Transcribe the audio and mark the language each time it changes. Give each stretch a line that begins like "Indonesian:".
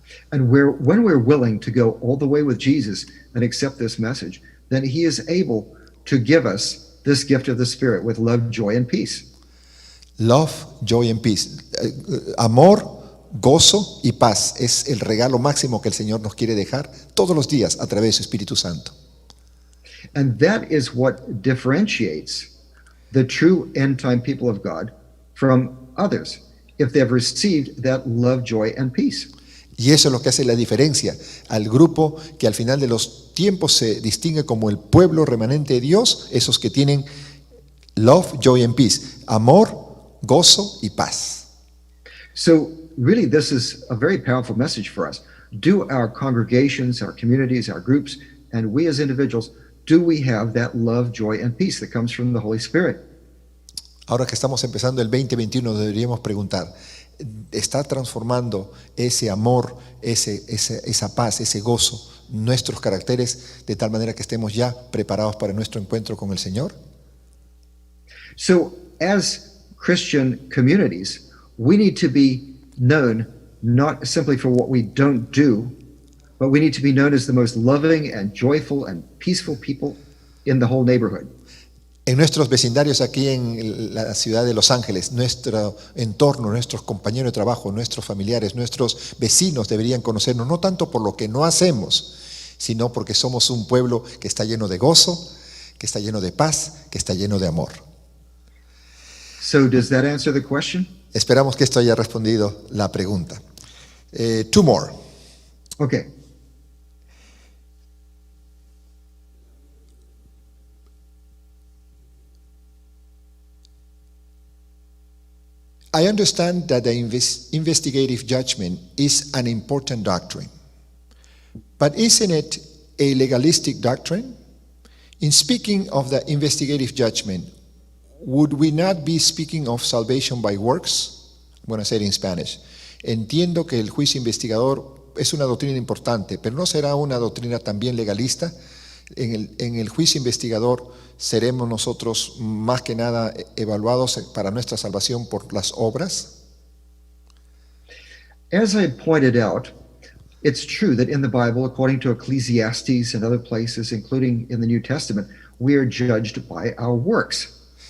English: And when we're willing to go all the way with Jesus and accept this message, then he is able to give us this gift of the Spirit with love, joy, and peace. Love, joy and peace.
Spanish: Amor, gozo y paz es el regalo máximo que el Señor nos quiere dejar todos los días a través de su Espíritu Santo.
English: And that is what differentiates the true end-time people of God from others, if they've received that love, joy, and peace.
Spanish: Y eso es lo que hace la diferencia al grupo que al final de los tiempos se distingue como el pueblo remanente de Dios, esos que tienen
English: love, joy and peace,
Spanish: amor, gozo y paz.
English: So really, this is a very powerful message for us. Do our congregations, our communities, our groups, and we as individuals, do we have that love, joy, and peace that comes from the Holy Spirit?
Spanish: Ahora que estamos empezando el 2021, deberíamos preguntar, ¿está transformando ese amor, esa paz, ese gozo, nuestros caracteres de tal manera que estemos ya preparados para nuestro encuentro con el Señor?
English: So as Christian communities, we need to be known not simply for what we don't do, but we need to be known as the most loving and joyful and peaceful people in the whole neighborhood.
Spanish: En nuestros vecindarios aquí en la ciudad de Los Ángeles, nuestro entorno, nuestros compañeros de trabajo, nuestros familiares, nuestros vecinos deberían conocernos no tanto por lo que no hacemos, sino porque somos un pueblo que está lleno de gozo, que está lleno de paz, que está lleno de amor.
English: So does that answer the question?
Spanish: Esperamos que esto haya respondido la pregunta.
English: Two more. Okay. I understand that the investigative judgment is an important doctrine, but isn't it a legalistic doctrine? In speaking of the investigative judgment, would we not be speaking of salvation by works? I'm going to say it in Spanish.
Spanish: Entiendo que el juicio investigador es una doctrina importante, pero ¿no será una doctrina también legalista? En el juicio investigador seremos nosotros más que nada evaluados para nuestra salvación por las obras.
English: As I pointed out, it's true that in the Bible, according to Ecclesiastes and other places, including in the New Testament, we are judged by our works.